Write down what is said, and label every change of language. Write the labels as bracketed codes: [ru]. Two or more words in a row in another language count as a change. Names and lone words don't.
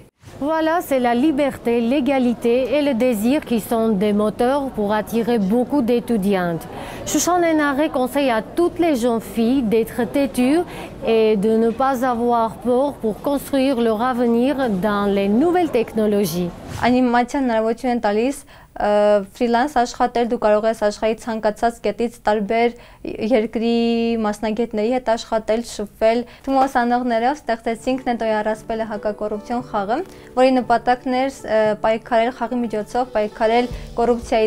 [fr] Voilà, c'est la liberté, l'égalité et le désir qui sont des moteurs pour attirer beaucoup d'étudiantes. Shushan Enare conseille à toutes les jeunes filles d'être têtues et de ne pas avoir peur pour construire leur avenir dans les nouvelles technologies. [hy] Անիմացիան հնարավորություն են տալիս ֆրիլանս աշխատել, դու կարող ես աշխարհի ցանկացած կետից տարբեր երկրի մասնագետների հետ աշխատել, շփվել։ Թումո ուսանողներով ստեղծեցինք Նետոյի առասպելը հակակոռուպցիոն խաղը, որի նպատակն էր պայքարել խաղի միջոցով, պայքարել կոռուպցիայի